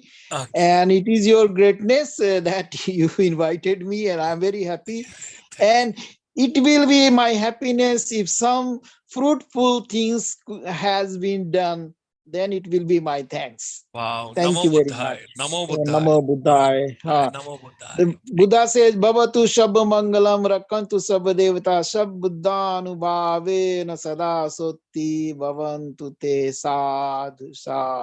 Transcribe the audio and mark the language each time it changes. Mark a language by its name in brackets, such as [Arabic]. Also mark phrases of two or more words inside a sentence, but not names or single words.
[English] Okay. And it is your greatness that you invited me, and I'm very happy. And it will be my happiness if some fruitful things has been done, then it will be my thanks. Wow. Thank [Pali] Namo [English] you very [Pali] Buddhaya. [English] much. [Pali] Namo Buddhaya. Namo Buddhaya. Namo Buddhaya. Buddha says, Bhavatu Shabba Mangalam Rakantu Sabba Devata Shab Buddhanubhave na sada soti bhavantu te sadhu sadhu.